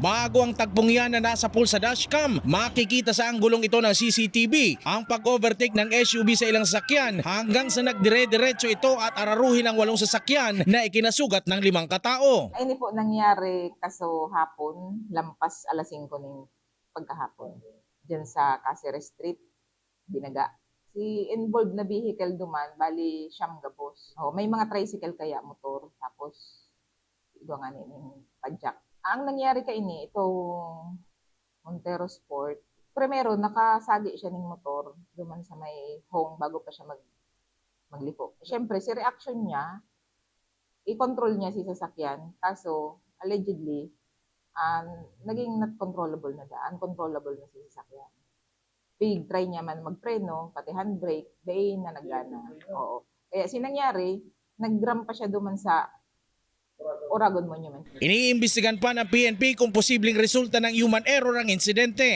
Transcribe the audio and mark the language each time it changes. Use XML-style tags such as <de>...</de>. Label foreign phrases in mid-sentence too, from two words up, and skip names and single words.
<tl>Bago ang tagpong yan na nasa pool sa dashcam, makikita sa anggulong ito ng CCTV ang pag-overtake ng SUV sa ilang sasakyan hanggang sa nagdire-diretso ito at araruhin ang 8 sasakyan na ikinasugat ng 5 katao.</tl> <bik>Ay, hindi po nangyari kaso hapon, lampas alas 5 ng pagkahapon. Diyan sa Cáceres Street, Binaga. Si involved na vehicle duman, bali siyam gabos. Oh, may mga tricycle kaya motor, tapos ito nga yung padjak. Ang nangyari ka ini, itong Montero Sport, primero nakasagi siya ng motor duman sa may home bago pa siya magliko. Siyempre, si reaction niya, i-control niya si sasakyan, kaso allegedly, naging</bik> <en>not controllable</en> <bik>na uncontrollable na si sasakyan. Big try niya man magpreno, pati handbrake, day na nagana. Oo. Kaya sinangyari, nag-gram pa siya duman sa Oragon Monument.</bik> <tl>Iniimbestigan pa ng PNP kung posibleng resulta ng human error ang insidente.</tl>